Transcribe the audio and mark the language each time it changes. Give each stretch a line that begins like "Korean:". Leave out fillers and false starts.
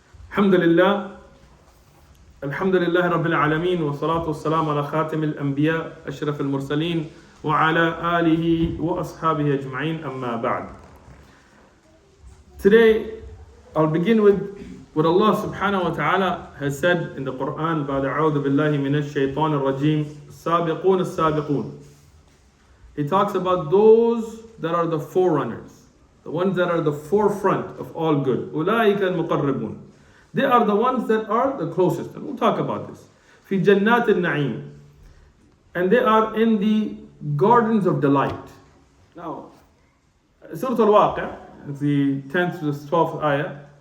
Arabic: الحمد لله الحمد لله رب العالمين والصلاة والسلام على خاتم الأنبياء أشرف المرسلين وعلى آله وأصحابه أجمعين أما بعد.
English: Today I'll begin with what Allah subhanahu wa ta'ala has said in the Quran.
Arabic: بعد أعوذ بالله من الشيطان الرجيم السابقون السابقون.
English: He talks about those that are the forerunners, the ones that are the forefront of all good.
Arabic: أولئك المقربون.
English: They are the ones that are the closest. And we'll talk about this.
Arabic: في جنات النعيم.
English: And they are in the gardens of delight. Now, Surah Al-Waqi', it's the 10th to the 12th ayah.